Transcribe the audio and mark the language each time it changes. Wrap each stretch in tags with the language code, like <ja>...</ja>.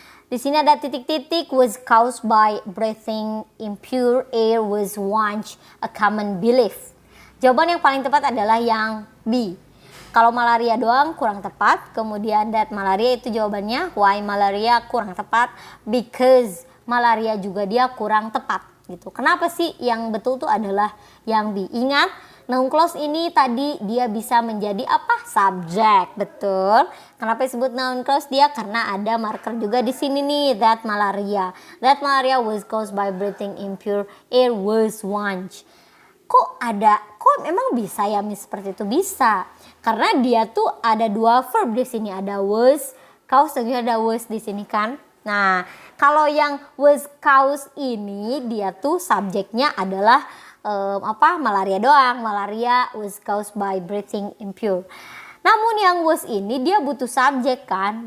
<id>Di sini ada titik-titik,</id> <en>was caused by breathing impure air was once a common belief.</en> <id>Jawaban yang paling tepat adalah yang B. Kalau malaria doang kurang tepat, kemudian</id> <en>that malaria</en> <id>itu jawabannya,</id> <en>why malaria</en> <id>kurang tepat,</id> <en>because malaria</en> <id>juga dia kurang tepat gitu. Kenapa sih yang betul tuh adalah yang B? Ingat, noun clause ini tadi dia bisa menjadi apa? Subjek, betul. Kenapa disebut noun clause dia? Karena ada marker juga di sini nih,</id> <en>that malaria. That malaria was caused by breathing impure air was once.</en> <id>Kok emang bisa ya Miss seperti itu? Bisa. Karena dia tuh ada dua verb di sini, ada</id> <en>was caused</en> <id>dan juga ada was di sini kan. Nah, kalau yang</id> <en>was caused</en> <id>ini dia tuh subjeknya adalah malaria doang.</id> <en>Malaria was caused by breathing impure.</en> <id>Namun yang was ini dia butuh subjek kan.</id>